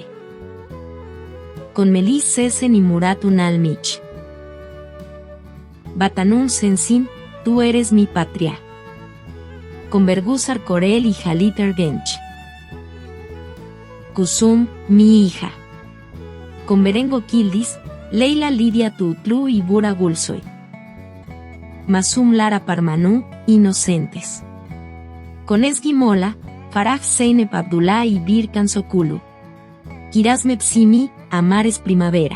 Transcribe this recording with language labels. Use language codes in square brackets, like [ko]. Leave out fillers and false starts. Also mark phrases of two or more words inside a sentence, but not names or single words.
[es] Con Melis Sesen y Murat Ünalmich. Batanun Sensin, Tú eres mi patria. Con Bergüzar Korel y Halit Ergenç. Kuzum, mi hija. Con Berengo Kildiz, Leila Lidia Tutlu y Burak Gülsoy. Masum Lara Parmanu, Inocentes. Con Ezgi Mola, Farah Zeynep Abdullah y Birkan Sokulu. Kiraz Mepsimi, Amar es Primavera.